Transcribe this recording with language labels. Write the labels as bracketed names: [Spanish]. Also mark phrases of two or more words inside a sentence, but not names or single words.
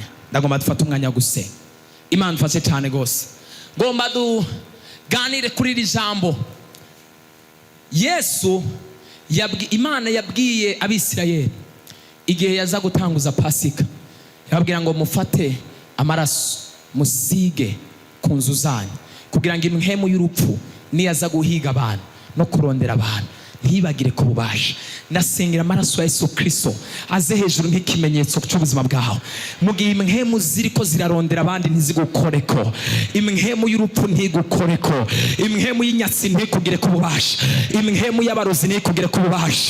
[Rundi] Ndagomba dufate umwanya gusenga. Imana mfashe cyane gose. Ngomba duganire kuri iri jambo. Yesu Imana yabwiye Abisirayeli igihe yaza gutanguza Pasika, yababwira ngo mufate amaraso musige ku nzu zanyu kugira ngo imhemu y'urupfu niyaza guhiga abantu no kurondera abantu ntibagire ko bubasha. Nasengera amaraso ya Yesu Kristo aze hejuru nk'ikimenyetso cy'ubuzima bwawe. Mu gihe imhemu ziriko zirarondera abandi ntizigukoreko, imhemu y'urupfu ntigukoreko, imhemu y'inyatsi ntikugire ko bubasha, imhemu y'abarozi ntikugire ko bubasha.